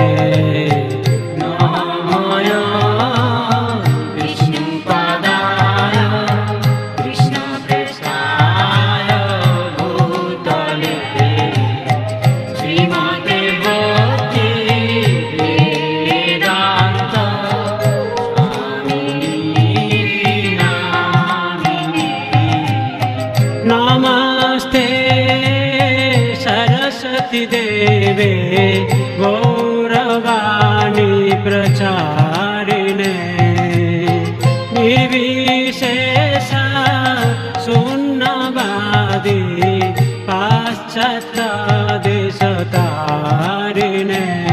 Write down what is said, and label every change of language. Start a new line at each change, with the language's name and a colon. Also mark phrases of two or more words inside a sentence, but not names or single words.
Sanskrit: নামায় বিষ্ণুপদায় কৃষ্ণপ্রেষ্ঠায় ভূতলে শ্রীমতে ভক্তি বেদান্ত স্বামিনীতি নামিনে। নমস্তে सरस्वती देवे गौरवाणी प्रचारिणे निर्विशेष शून्यवादी पाश्चात्य देशतारिणे।